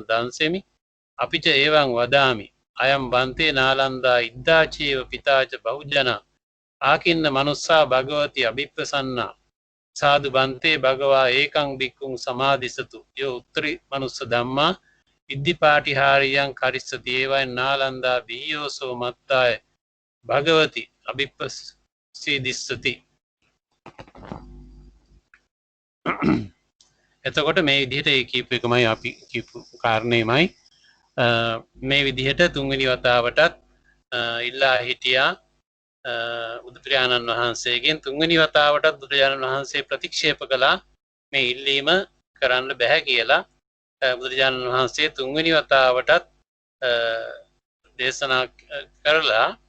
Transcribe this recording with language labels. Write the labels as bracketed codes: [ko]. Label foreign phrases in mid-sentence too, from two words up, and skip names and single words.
[pi] දංසෙමි අපිච ඒවං වදාමි අයම් බන්තේ නාලන්දා ඉද්දාචේව පිතාච බහුජන ආකින්න මනුස්සා භගවති අභිප්පසන්නා සාදු බන්තේ භගවා ඒකං බික්කුං සමාදිසතු යෝ උත්තරි මනුස්ස ධම්මා ඉද්ධිපාටිහාරියං කරිස්සති ඒවයින් නාලන්දා බියෝසෝ මත්තාය භගවති අභිප්පසී දිස්සති [si] එතකොට මේ විදිහට ඒ කීප එකමයි අපි කියපු කාරණේමයි මේ විදිහට තුන්වෙනි වතාවටත් ඉල්ලා හිටියා බුදුපියාණන් වහන්සේගෙන් තුන්වෙනි වතාවටත් බුදුරජාණන් වහන්සේ ප්‍රතික්ෂේප කළා මේ ඉල්ලීම කරන්න බෑ කියලා බුදුරජාණන් වහන්සේ තුන්වෙනි වතාවටත් දේශනා කරලා